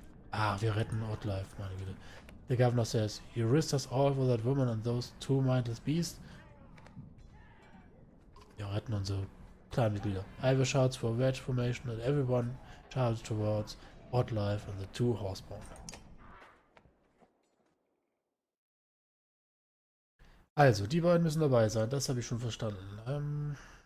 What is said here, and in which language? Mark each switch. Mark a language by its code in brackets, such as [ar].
[de] wir retten Outlife, meine Güte. [en] The governor says, you risked us all for that woman and those two mindless beasts. [de] Wir retten unsere Clanmitglieder. [en] Ivor shouts for wedge formation and everyone shouts towards Outlife and the two horseborn. [de] Also, die beiden müssen dabei sein, das habe ich schon verstanden.